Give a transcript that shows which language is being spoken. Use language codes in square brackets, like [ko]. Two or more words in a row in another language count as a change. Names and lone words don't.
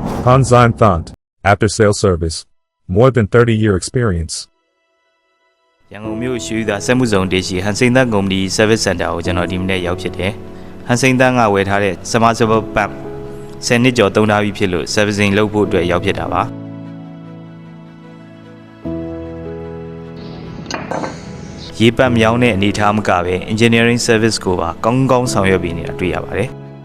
[en] Hanzan Thant, after sales service. More than 30-year experience. [my] ရန်ကုန်မြို့ရွှေသာစက်မှုဇုံတေးရှိဟန်စိန်သန်းကုမ္ပဏီ [en] service center [my] ကိုကျွန်တော်ဒီမနေ့ရောက်ဖြစ်တယ်။ဟန်စိန်သန်းကဝယ်ထားတဲ့ [en] submersible pump [my] 10နှစ်ကျော်သုံးထားပြီးဖြစ်လို့ servicing လုပ်ဖို့အတွက်ရောက်ဖြစ်တာပါ။ရေပတ်မြောင်းတဲ့အနေအထားမကပဲ [en] engineering service [my] ကိုပါကောင်းကောင်းဆောင်ရွက်ပေးနေတာတွေ့ရပါတယ်။